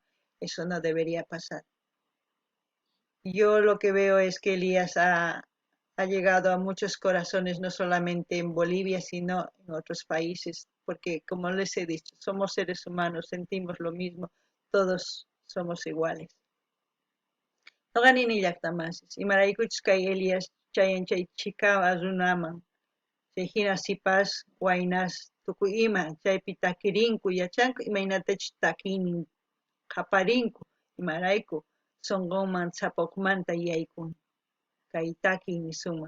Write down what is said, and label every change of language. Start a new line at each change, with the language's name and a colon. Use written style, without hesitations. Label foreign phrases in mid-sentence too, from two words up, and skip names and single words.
Spanish: Eso no debería pasar. Yo lo que veo es que Elías ha llegado a muchos corazones, no solamente en Bolivia, sino en otros países, porque como les he dicho, somos seres humanos, sentimos lo mismo, todos somos iguales.
Quechua: Noqanini llaqtamasis, imaraykuchus kay Elias chayan chay chikawa runaman, chay hina sipas waynas tukuy ima, chaypi takirinku yachanku, imaynatachus takinin qaparinku, imarayku sunqunman sapawqmanta yaykun, kay takiy nisunman.